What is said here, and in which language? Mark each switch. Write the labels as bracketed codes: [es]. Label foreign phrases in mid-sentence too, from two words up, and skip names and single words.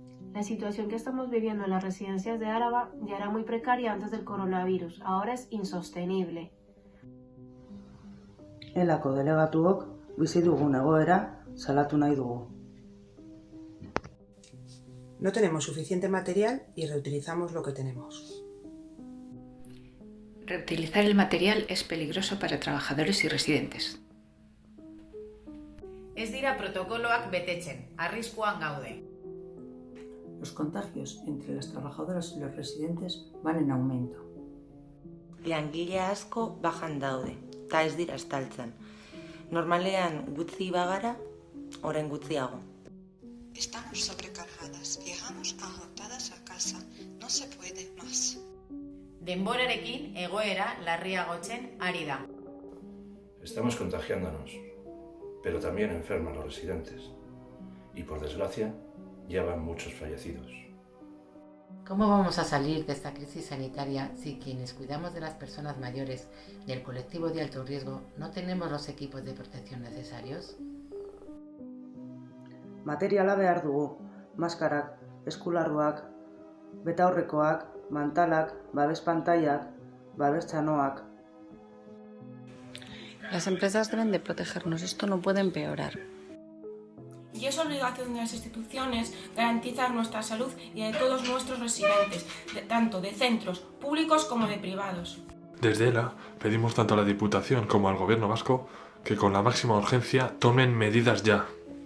[es] La situación que estamos viviendo en las residencias de Álava ya era muy precaria antes del coronavirus, ahora es insostenible. [eu] Elako delegatuok bizi dugun egoera salatu nahi dugu. [es] No tenemos suficiente material y reutilizamos lo que tenemos. Reutilizar el material es peligroso para trabajadores y residentes. [eu] Ez dira protokoloak betetzen, arriskuan gaude. [es] Los contagios entre las trabajadoras y los residentes van en aumento. [eu] Langile asko bajan daude, eta ez dira estaltzen. Normalean gutxi bagara, orain gutxiago. [es] Estamos sobrecargadas, llegamos agotadas a casa, no se puede más. [eu] Denborarekin egoera larriagotzen ari da. [es] Estamos contagiándonos, pero también enferman los residentes. Y por desgracia, ya van muchos fallecidos. ¿Cómo vamos a salir de esta crisis sanitaria si quienes cuidamos de las personas mayores y el colectivo de alto riesgo no tenemos los equipos de protección necesarios? [eu] Materiala behar dugu, maskarak, eskularruak, betaurrekoak, mantalak, babes pantailak, babes txanoak. [es] Las empresas deben de protegernos, esto no puede empeorar. Y es obligación de las instituciones garantizar nuestra salud y de todos nuestros residentes, tanto de centros públicos como de privados. Desde ELA pedimos tanto a la Diputación como al Gobierno vasco que con la máxima urgencia tomen medidas ya.